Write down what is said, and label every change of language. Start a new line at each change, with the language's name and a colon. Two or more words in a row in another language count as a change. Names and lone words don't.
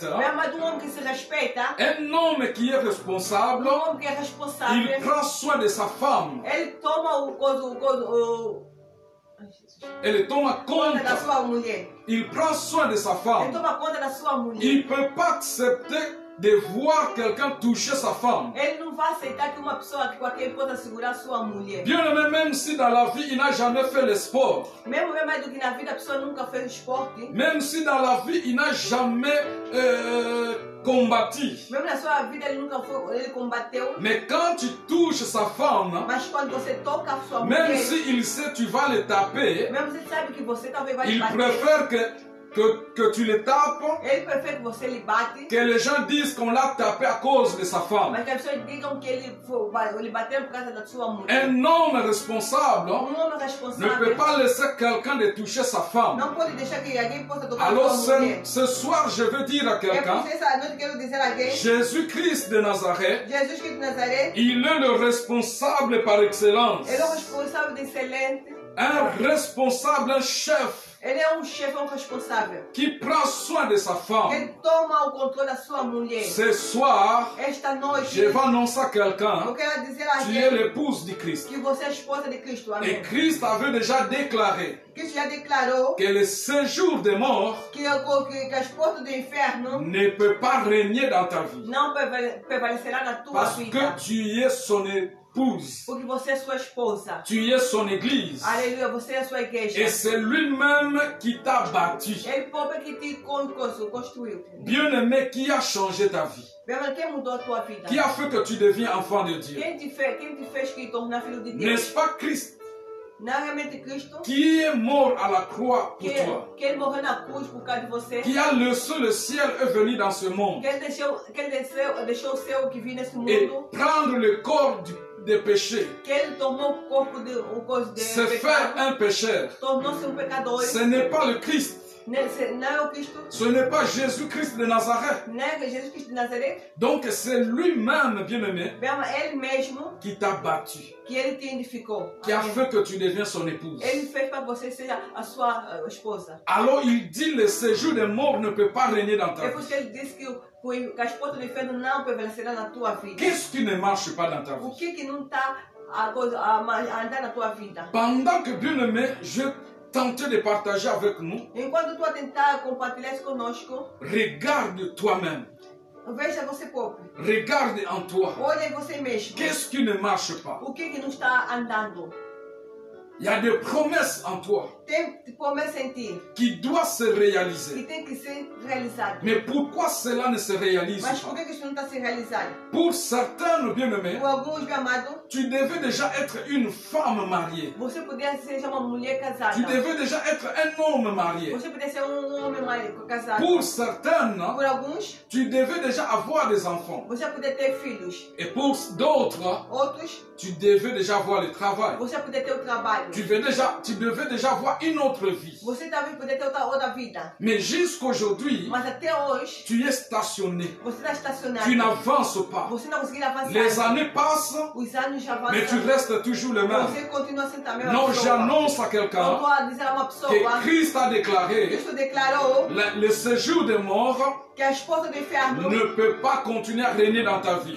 Portuguese: Bem amado, homem que se respeita,
French: un homme qui est responsable,
Portuguese: homem que é
French: il
Portuguese: responsável,
French: prend soin de sa femme.
Portuguese: ele toma Elle toma conta da
French: compte.
Portuguese: sua mulher.
French: Il prend soin de sa
Portuguese: Ele
French: femme.
Portuguese: toma conta da sua mulher.
French: Il ne peut pas accepter de voir quelqu'un toucher sa femme.
Portuguese: Ele não vai aceitar que uma pessoa que qualquer possa segurar sua mulher.
French: Bien-aimé, même si dans la vie, il n'a jamais fait le sport,
Portuguese: Mesmo mais do que na vida a pessoa nunca fez esporte.
French: même si dans la vie, il n'a jamais combattu,
Portuguese: Mesmo na sua vida ele combateu.
French: mais quand tu touches sa femme,
Portuguese: Mas quando você toca a sua
French: même
Portuguese: mulher,
French: s'il sait tu vas le taper,
Portuguese: mesmo você sabe que você talvez vai
French: il
Portuguese: bater.
French: préfère que tu le tapes,
Portuguese: Ele prefere que você lhe bate.
French: que les gens disent qu'on l'a tapé à cause de sa femme.
Portuguese: Mas que as pessoas digam que ele bateu por causa da sua mulher.
French: Un homme responsable
Portuguese: Homem
French: ne peut
Portuguese: responsável
French: pas laisser quelqu'un de toucher sa femme.
Portuguese: não pode deixar que alguém possa tocar a
French: Alors
Portuguese: sua mulher.
French: ce soir, je veux dire à
Portuguese: É
French: quelqu'un,
Portuguese: por isso essa noite quero dizer a alguém,
French: Jésus-Christ de Nazareth,
Portuguese: Jesus Cristo de Nazaré,
French: il est le responsable par excellence.
Portuguese: ele é um responsável de excelente.
French: Un responsable, un chef
Portuguese: Ele é um chefe, é um responsável.
French: qui prend soin de sa femme.
Portuguese: Ele toma o controle da sua mulher.
French: Ce soir,
Portuguese: Esta noite,
French: je vais annoncer à
Portuguese: eu
French: quelqu'un,
Portuguese: quero dizer a
French: tu es
Portuguese: alguém
French: l'épouse de Christ.
Portuguese: que você é a esposa de Cristo.
French: Et
Portuguese: Amém.
French: Christ avait déjà déclaré
Portuguese: Cristo já declarou
French: que le séjour des morts
Portuguese: que as portas do inferno
French: ne peut pas régner dans ta vie.
Portuguese: não prevalecerá na tua
French: Parce
Portuguese: vida.
French: que tu es son épouse.
Portuguese: Porque você é sua esposa.
French: Tu es son église.
Portuguese: Aleluia, você é a sua igreja.
French: Et c'est lui-même qui t'a bâti.
Portuguese: Ele próprio que te construiu.
French: Bien-aimé, qui a changé ta vie?
Portuguese: Quem mudou a tua vida?
French: Qui a fait que tu deviens enfant de Dieu?
Portuguese: Quem te fez que tornar filho de Deus?
French: N'est-ce pas Christ
Portuguese: Não é realmente Cristo?
French: qui est mort à la croix pour toi?
Portuguese: Que ele morreu na cruz por causa de você.
French: Qui a laissé le ciel et venu dans ce monde
Portuguese: Que ele deixou o céu que vinha nesse
French: et
Portuguese: mundo.
French: prendre le corps des péchés,
Portuguese: Que ele tomou o corpo de
French: se faire un pécheur?
Portuguese: tornou-se um pecador.
French: Ce n'est pas le Christ.
Portuguese: Não é o Cristo,
French: Ce n'est pas Jésus-Christ de Nazareth.
Portuguese: não é Jesus Cristo de Nazaré.
French: Donc c'est lui-même, bien-aimé,
Portuguese: Ele mesmo
French: qui t'a battu,
Portuguese: que ele te identificou.
French: qui a
Portuguese: Amém.
French: fait que tu deviens son épouse.
Portuguese: Ele fez para você seja a sua esposa.
French: Alors il dit le séjour des morts ne peut pas régner dans ta
Portuguese: É
French: vie.
Portuguese: por isso que ele disse que as portas do inferno não prevalecerão na tua vida.
French: Qu'est-ce qui ne marche pas dans ta
Portuguese: O
French: vie?
Portuguese: que não está a andar na tua vida?
French: Pendant que, bien-aimé, je tentais de partager avec nous,
Portuguese: Enquanto tu a tentar compartilhar isso conosco,
French: regarde toi-même,
Portuguese: veja você próprio.
French: regarde en toi.
Portuguese: Olha em você mesmo.
French: Qu'est-ce qui ne marche pas?
Portuguese: O que não está andando?
French: Il y a des promesses en toi
Portuguese: Tem promessa em ti
French: qui doivent se
Portuguese: que
French: réaliser.
Portuguese: tem que ser realizado.
French: Mais pourquoi cela ne se réalise
Portuguese: Mas por
French: pas?
Portuguese: que isso não está sendo realizado?
French: Pour certains, bien-aimés,
Portuguese: Por alguns, meu amado,
French: tu devais déjà être une femme mariée.
Portuguese: você poderia ser já uma mulher casada.
French: Tu devais déjà être un homme marié.
Portuguese: Você poderia ser homem casado.
French: Pour certaines,
Portuguese: Por alguns,
French: tu devais déjà avoir des enfants.
Portuguese: você poderia ter filhos.
French: Et pour d'autres,
Portuguese: Outros,
French: tu devais déjà avoir le travail.
Portuguese: você poderia ter o trabalho.
French: Tu devais déjà avoir une autre vie.
Portuguese: Você talvez poderia ter outra vida.
French: Mais jusqu'aujourd'hui,
Portuguese: Mas até hoje,
French: tu es stationné.
Portuguese: você está estacionado.
French: Tu n'avances pas.
Portuguese: Você não conseguiu avançar.
French: Les années passent,
Portuguese: Os anos já avançam.
French: mais tu restes toujours le même.
Portuguese: Você continua sendo a mesma
French: Non,
Portuguese: pessoa.
French: j'annonce à
Portuguese: Eu
French: quelqu'un
Portuguese: estou a dizer a uma pessoa
French: que Christ a déclaré
Portuguese: Cristo declarou
French: le séjour des morts
Portuguese: que as portas do inferno
French: ne peut pas continuer à régner dans ta vie.